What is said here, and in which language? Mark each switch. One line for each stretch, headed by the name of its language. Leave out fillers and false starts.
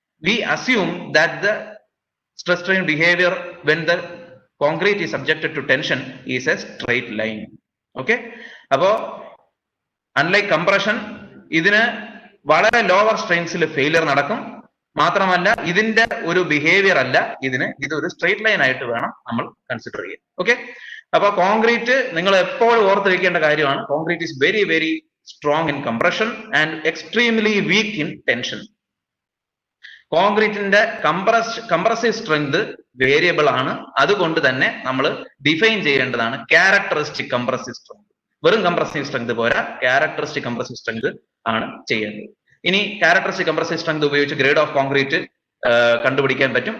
English: We assume that the stress strain behaviour when the concrete is subjected to tension is a straight line.
Malayalam: Okay, അപ്പോ
English: unlike compression
Malayalam: ഇതിന് വളരെ lower സ്ട്രെയിൻസിൽ failure നടക്കും. മാത്രമല്ല ഇതിന്റെ ഒരു behaviour അല്ല, ഇതൊരു സ്ട്രെയിറ്റ് ലൈൻ ആയിട്ട് വേണം നമ്മൾ കൺസിഡർ ചെയ്യാൻ.
English: okay,
Malayalam: അപ്പൊ കോൺക്രീറ്റ് നിങ്ങൾ എപ്പോഴും ഓർത്ത് വെക്കേണ്ട കാര്യമാണ്,
English: Concrete is very very strong in compression and extremely weak in tension.
Malayalam: കോൺക്രീറ്റിന്റെ compressive strength variable ആണ്. അതുകൊണ്ട് തന്നെ നമ്മൾ ഡിഫൈൻ ചെയ്യേണ്ടതാണ് ക്യാരക്ടറിസ്റ്റിക് കംപ്രസീവ് സ്ട്രെങ്ത്. വെറും കംപ്രസീവ് സ്ട്രെങ്ത് പോരാ, ക്യാരക്ടറിസ്റ്റിക് കംപ്രസീവ് സ്ട്രെങ്ത് ആണ് ചെയ്യേണ്ടത്. ഇനി ക്യാരക്ടറിസ്റ്റിക് കംപ്രസീവ് സ്ട്രെങ്ത് ഉപയോഗിച്ച് ഗ്രേഡ് ഓഫ് കോൺക്രീറ്റ് കണ്ടുപിടിക്കാൻ പറ്റും.